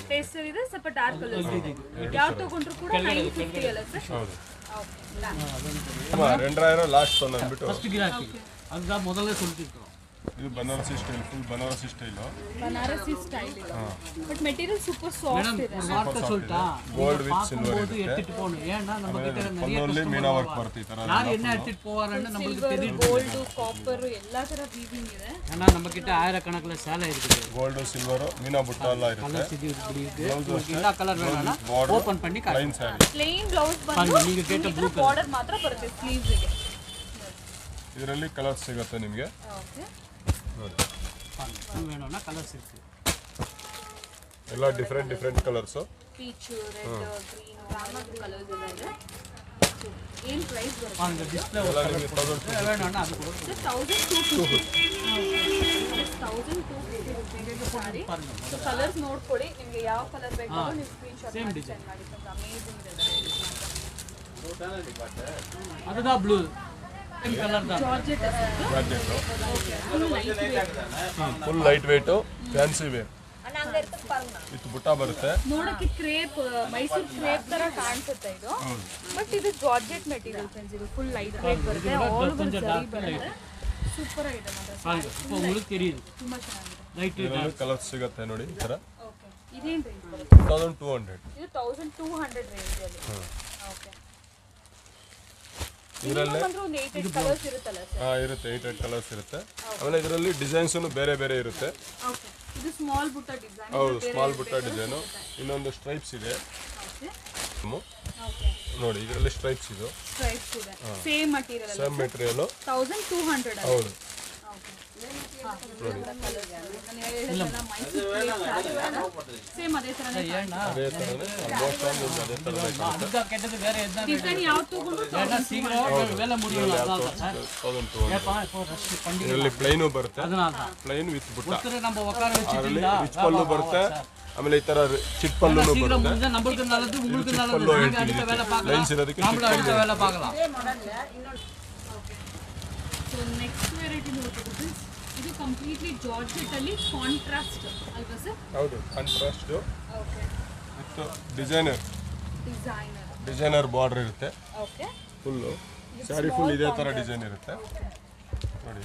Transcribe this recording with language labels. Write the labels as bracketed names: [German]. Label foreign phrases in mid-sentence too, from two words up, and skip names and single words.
[Kannada] ಪೇಸ್ಟಲ್ ಇದೆ, ಸ್ವಲ್ಪ [English] dark colours [Kannada] ಇದೆ. ಯಾವ ತಗೊಂಡ್ರು ಕೂಡ 950 ಅಲ್ಲ ಸರ್? ಹೌದು ಓಕೆ ರೆಂಡ್ರಾಯಿರ ಲಾಸ್ಟ್ ಒಂದು ಅಂದ್ಬಿಟ್ಟು ಫಸ್ಟ್ ಗಿರಾಕಿ ಅದ ಮೊದಲೇ ಸುಲ್ತಿತ್ತು. ಇದು ಬನಾರಸಿ ಸ್ಟೈಲ್, ಫುಲ್ ಬನಾರಸಿ ಸ್ಟೈಲು. ಬನಾರಸಿ ಸ್ಟೈಲ್ ಇದೆ, ಬಟ್ [English] material super soft [Kannada] ಇದೆ. ವಾರ್ತೆ ಸುಲ್ತಾ [English] gold with silver [Tamil] போது [Kannada] ಇರುತ್ತೆ. [Tamil] எடுத்துட்டு போணும். ஏன்னா நம்ம கிட்ட நிறைய [Kannada] ಪಲ್ಲುವಲ್ಲಿ ಮೀನಾ ವರ್ಕ್ ಬರುತ್ತೆ ಈ ಥರ. [Tamil] யார் என்ன எடுத்துட்டு போவாருன்னு நம்மளுக்கு [Kannada] ಸಿಲ್ವರ್, [Tamil] தெரியும். [Kannada] ಗೋಲ್ಡ್, ಕಾಪರ್ ಎಲ್ಲಾ ತರ ವೀವಿಂಗ್ ಇದೆ. [Tamil] ஏன்னா நம்ம கிட்ட ஆயிரக்கணக்கில் சேலை இருக்குது. [Kannada] ಗೋಲ್ಡ್ ಸಿಲ್ವರು ಮೀನಾ ಬುಟ್ಟ ಎಲ್ಲ ಇರುತ್ತೆ. [Tamil] கலர்ஸ் இது இப்படி இருக்கு. உங்களுக்கு என்ன கலர் வேணும்னா ஓபன் பண்ணி [Kannada] ಪ್ಲೈನ್ [Tamil] காட்டுங்க. [Kannada] ಸ್ಯಾರಿ. [English] plain blouse [Tamil] பாருங்க, [Kannada] ಬಂದು [Tamil] நீங்க கேட்ட [English] blue border [Kannada] ಮಾತ್ರ ಬರುತ್ತೆ ಸ್ಲೀವ್ಸ್ ಗೆ. ಇದರಲ್ಲಿ ಕಲರ್ಸ್ ಸಿಗುತ್ತೆ ನಿಮಗೆ ಓಕೆ ನೋಡಿ. [Tamil] இது வேணும்னா கலர்ஸ் இருக்கு. [Kannada] ಎಲ್ಲ ಡಿಫ್ರೆಂಟ್ ಕಲರ್ಸು. [English] peach, red, green, [Kannada] ರಾಮಾ ಕಲರ್ಸ್ ಎಲ್ಲ ಇದೆ. ಏನು ಪ್ರೈಸ್ ಬರುತ್ತೆ? [Tamil] பாருங்க டிஸ்ப்ளே [Kannada] ಎಲ್ಲ ನಿಮಗೆ 1250. [Tamil] வேணும்னா அது கூட [Kannada] 1250. 1250 [English] rupees saree. [Kannada] ಸೊ ಕಲರ್ಸ್ ನೋಡ್ಕೊಳ್ಳಿ, ನಿಮಗೆ ಯಾವ ಕಲರ್ ಬೇಕೋ ನೀವು [English] screen shot [Kannada] ಮಾಡಿ ಸೆಂಡ್ ಮಾಡಿ. ಅಮೇಜಿಂಗ್ ಇದೆ. [Tamil] அதுதான் [English] blue colour [Tamil] தான். [Kannada] ಜಾರ್ಜೆಟ್ ಜಾರ್ಜೆಟ್ಟು [English] full light weight. full light weight fancy wear with [Kannada] ಬುಟ್ಟ ಬರುತ್ತೆ. ನೋಡಕ್ಕೆ ಕ್ರೇಪ್, ಮೈಸೂರು ಕ್ರೇಪ್ ತರ ಕಾಣಿಸುತ್ತೆ ಇದು, ಬಟ್ ಇದು ಜಾರ್ಜೆಟ್ [English] material friends. [Kannada] ಇದು [English] full light weight [Kannada] ಬರುತ್ತೆ, [English] all over [Kannada] ಸರಿ ಬರುತ್ತೆ. ಸೂಪರ್ ಆಗಿದೆ ಮಾತ್ರ, [Tamil] பாருங்க இப்போ உங்களுக்கு தெரியுது [Kannada] ತುಂಬಾ ಚೆನ್ನಾಗಿದೆ. [Tamil] லைட் [Kannada] ಇದರಲ್ಲಿ ಕಲರ್ಸ್ ಸಿಗುತ್ತೆ ನೋಡಿ ಈ ಥರ. ಓಕೆ ಇದೇನು ರೇಂಜ್ ಬರುತ್ತೆ? 1200. ಇದು 1200 ರೇಂಜ್ ಅಲ್ಲಿ. ಓಕೆ ಇದರಲ್ಲಿ ಅಂದ್ರೆ ಒಂದು 8 ಕಲರ್ಸ್ ಇರುತ್ತಲ್ಲ ಸರ್? ಇರುತ್ತೆ 8 ಕಲರ್ಸ್ ಇರುತ್ತೆ. ಆಮೇಲೆ ಇದರಲ್ಲಿ ಡಿಸೈನ್ಸು ಬೇರೆ ಬೇರೆ ಇರುತ್ತೆ. ಓಕೆ ಇದು ಸ್ಮಾಲ್ ಬುಟ್ಟ ಡಿಸೈನ್. ಹೌದು ಸ್ಮಾಲ್ ಬುಟ್ಟ ಡಿಸೈನು. ಇನ್ನೊಂದು ಸ್ಟ್ರೈಪ್ಸ್ ಇದೆ [English] okay okay [Kannada] ನೋಡಿ, ಇದರಲ್ಲಿ ಸ್ಟ್ರೈಪ್ಸ್ ಇದು ಸ್ಟ್ರೈಪ್ಸ್ ಇದೆ. [English] same material [Kannada] ಅಲ್ಲ? [English] same material. [Kannada] 1200 ಅಲ್ಲಿ. ಹೌದು ಓಕೆ ಸೇಮ್ ಅದೇ ತರನೇ ಅದೇ ಥರನೇ ಆಲ್ಮೋಸ್ಟ್ ನಿಮ್ಗೆ ಅದೇ ಥರನೇ ಸಿಗುತ್ತೆ. [Tamil] அதுதான் கேட்டது வேற எதுனா [Kannada] ಡಿಸೈನ್ ಯಾವ ತಗೊಂಡ್ರು [Tamil] ஏன்னா சீக்கிரம் வேலை முடியும். அதனால தான் சார் [Kannada] 1200. [Tamil] ஏப்பா இப்போ ரஷ் பண்டிகை [Kannada] ಇದರಲ್ಲಿ ಪ್ಲೈನು ಬರುತ್ತೆ, [Tamil] அதனால தான் [Kannada] ಪ್ಲೈನ್ ವಿತ್ ಬುಟ್ಟ. [Tamil] ஒருத்தர் நம்ம உட்கார [Kannada] ಅದರಲ್ಲಿ [Tamil] வச்சுட்டீங்களா [Kannada] ರಿಚ್ ಪಲ್ಲು ಬರುತ್ತೆ. ಆಮೇಲೆ ಈ ಥರ ಚಿಟ್ ಪಲ್ಲುನು [Tamil] சீக்கிரம் [Kannada] ಬರುತ್ತೆ. [Tamil] முடிஞ்சா நம்மளுக்கு நல்லது, உங்களுக்கு நல்லது. [Kannada] ಪಲ್ಲು [Tamil] நீங்க [Kannada] ಹೇಳ್ತೀವಿ [Tamil] அடுத்த வேலை [Kannada] ಲೈನ್ಸ್ [Tamil] பார்க்கலாம், [Kannada] ಇರೋದಕ್ಕೆ [Tamil] நம்மளும் அடுத்த வேலை பார்க்கலாம். [Kannada] ಸೊ [English] next variety [Kannada] ನೋಡ್ಬೋದು. ಇದು ಕಂಪ್ಲೀಟ್ಲಿ ಜಾರ್ಜೆಟ್ ಅಲ್ಲಿ ಕಾಂಟ್ರಾಸ್ಟ್ ಅಲ್ವಾ ಸರ್? ಹೌದು ಕಾಂಟ್ರಾಸ್ಟ್ ಓಕೆ [English] with designer [Kannada] ಡಿಸೈನರ್ ಬಾರ್ಡರ್ ಇರುತ್ತೆ. ಓಕೆ ಫುಲ್ಲು ಸ್ಯಾರಿ ಫುಲ್ ಇದೇ ಥರ ಡಿಸೈನ್ ಇರುತ್ತೆ ನೋಡಿ.